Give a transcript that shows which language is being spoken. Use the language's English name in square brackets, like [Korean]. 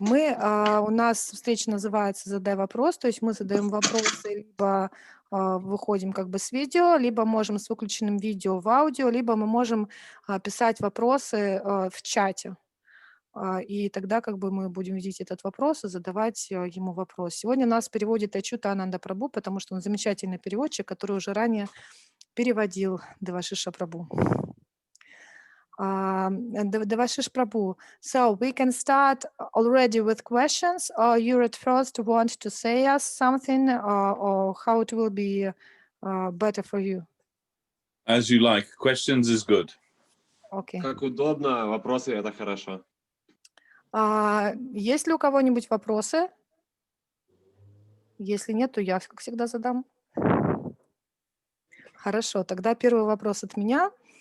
[Russian] У нас встреча называется «Задай вопрос», то есть мы задаем вопросы, либо выходим как бы с видео, либо можем с выключенным видео в аудио, либо мы можем писать вопросы в чате. И тогда как бы мы будем видеть этот вопрос и задавать ему вопрос. Сегодня нас переводит Ачюта Ананда Прабху, потому что он замечательный переводчик, который уже ранее переводил Девашиша Прабху. [English] Devashish Prabhu, so we can start already with questions, or you at first want to say us something, or how it will be better for you? As you like. Questions is good. Okay. [Russian] Как удобно, вопросы — это хорошо. Есть ли у кого-нибудь вопросы? Если нет, то я, как всегда, задам. Хорошо, тогда первый вопрос от меня.